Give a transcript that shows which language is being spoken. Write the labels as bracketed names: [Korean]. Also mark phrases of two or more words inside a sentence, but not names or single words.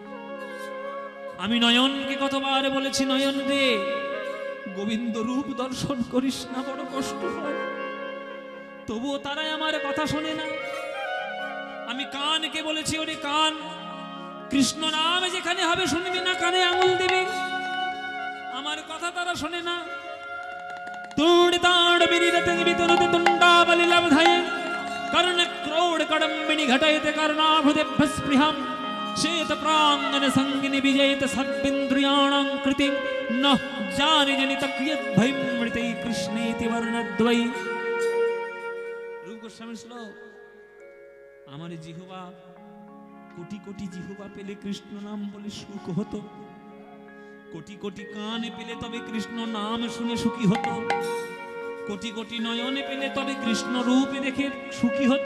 [Bangla] আমি নয়নকে কতবার বলেছি, নয়ন রে গোবিন্দ রূপ দর্শন করিস না, বড় কষ্ট হয়, তবুও তারাই আমার কথা শোনে না। আমি কানকে বলেছি, ওরে কান কৃষ্ণ নাম যেখানে হবে শুনবি না, কানে আঙুল দিবি, আমার কথা তারা শোনে না। [Sanskrit] তুড়িতাড় বিনিরতে বিতরতে তুণ্ডাবলি লব্ধায়ে কর্ণ ক্রৌড় কডম্বিনী ঘটায়তে কর্ণাভুদেভ্য স্পৃহাম শ্বেত প্রাঙ্গন সঙ্গিনী বিজয়িত সদ্বিন্দ্রিয়াণাং কৃতি নঃ জানি জনিত ক্রিয়ত ভৈমৃতে কৃষ্ণেতি বর্ণদ্বৈ। [Bangla] রূপ গোস্বামীর শ্লোক। আমার জিহ্বা, কোটি কোটি জিহ্বা পেলে কৃষ্ণ নাম বলে সুখ হতো, কোটি কোটি কানে পেলে তবে কৃষ্ণ নাম শুনে সুখী হতো, কোটি কোটি নয়নে পেলে তবে কৃষ্ণ রূপে দেখে সুখী হতো।